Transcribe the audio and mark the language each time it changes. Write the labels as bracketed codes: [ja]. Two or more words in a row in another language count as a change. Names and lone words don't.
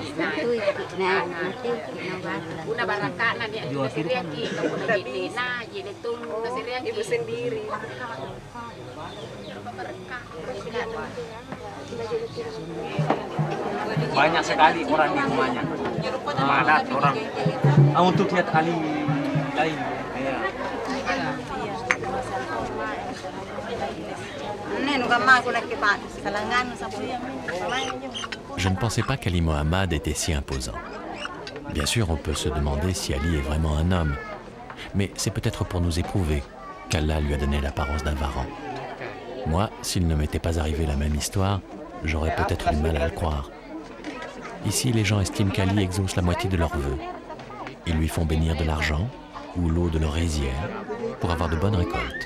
[id] ibu sendiri? Banyak sekali orang di rumahnya. Padat orang. Untuk lihat Ali lain. Iya. [fr] Je ne pensais pas qu'Ali Mohammad était si imposant. Bien sûr, on peut se demander si Ali est vraiment un homme, mais c'est peut-être pour nous éprouver qu'Allah lui a donné l'apparence d'un varan. Moi, s'il ne m'était pas arrivé la même histoire, j'aurais peut-être du mal à le croire. Ici, les gens estiment qu'Ali exauce la moitié de leurs vœux. Ils lui font bénir de l'argent ou l'eau de leur rizière pour avoir de bonnes récoltes.